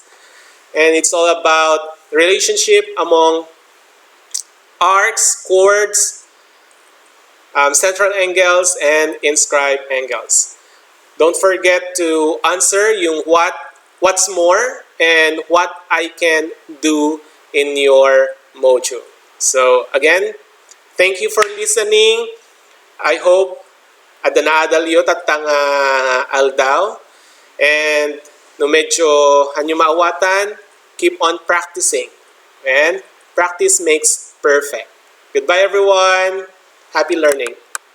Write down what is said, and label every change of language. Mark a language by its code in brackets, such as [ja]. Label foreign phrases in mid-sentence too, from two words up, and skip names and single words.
[en] And it's all about relationship among arcs, chords, central angles, and inscribed angles. Don't forget to answer yung what's more and what I can do in your module. So again, thank you for listening. I hope [ilo] ada naadal yo tatang aldaw. And no medyo hanyo maawatan, [en] keep on practicing. And practice makes perfect. Goodbye everyone. Happy learning.